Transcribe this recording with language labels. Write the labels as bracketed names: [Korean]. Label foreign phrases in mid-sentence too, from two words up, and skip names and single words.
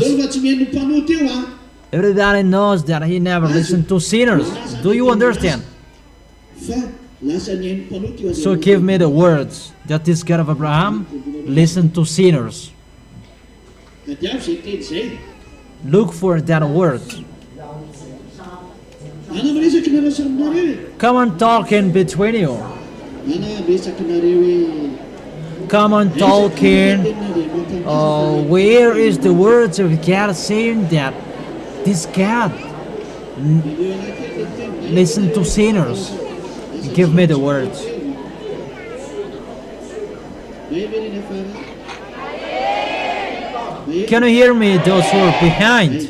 [English] Everybody knows that he never listened to sinners. Do you understand? So give me the words that this God of Abraham listened to sinners. Look for that word. [Malagasy] Ana miresaka nareo saminareo. [English] Come on, talk in between you. [Malagasy] Ana resaka nareo hoe [English] Come on, talking. Where is the words of God saying that this God listen to sinners? Give me the words. Can you hear me, those who are behind?